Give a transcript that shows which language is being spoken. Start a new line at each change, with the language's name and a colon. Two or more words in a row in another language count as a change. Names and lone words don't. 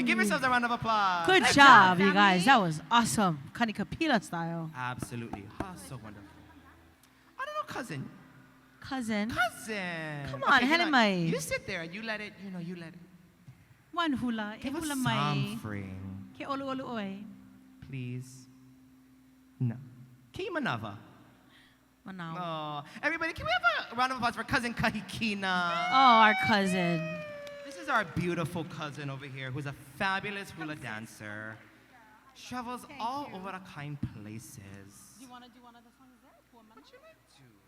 English: Give yourselves a round of applause. Good job, you guys. That was awesome. Kanikapila style. Absolutely. Oh, so wonderful. I don't know, cousin. Cousin. Cousin. Come on, okay, mai. You sit there and you let it, you let it. One hula. Give us
Hawaiian: hula mai.
English: something.
Hawaiian: Keʻolu oi.
English: Please. No.
Hawaiian: Ki manava.
English: Manao. Oh, everybody, can we have a round of applause for cousin Kahikina? Oh, our cousin. This is our beautiful cousin over here who's a fabulous hula dancer. She travels all over the kind places. Do you want to do one of the songs there? What you like to?